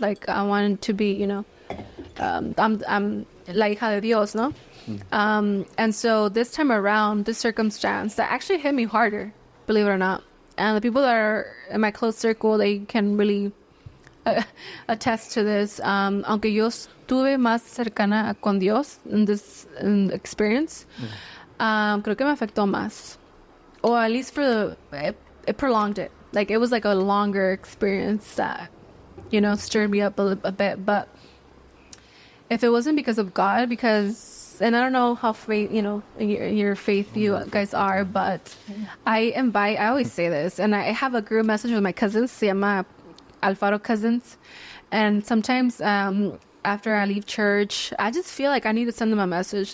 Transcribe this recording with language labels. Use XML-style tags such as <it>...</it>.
<en>Like, I want to be, you know, I'm</en> <es>la hija de Dios, no?</es> <en>And so this time around, this circumstance, that actually hit me harder, believe it or not. And the people that are in my close circle, they can really attest to this.</en> <es>Aunque yo estuve más cercana con Dios</es> <en>in this experience,</en> <es>creo que me afectó más.</es> <en>Or at least it prolonged it. Like, it was like a longer experience that, you know, stirred me up a bit. But if it wasn't because of God, and I don't know how faith, you know, your faith you guys are, but I always say this, and I have a group message with my cousins,</en> <es>se llama</es> <en>Alfaro Cousins, and sometimes after I leave church, I just feel like I need to send them a message.</en>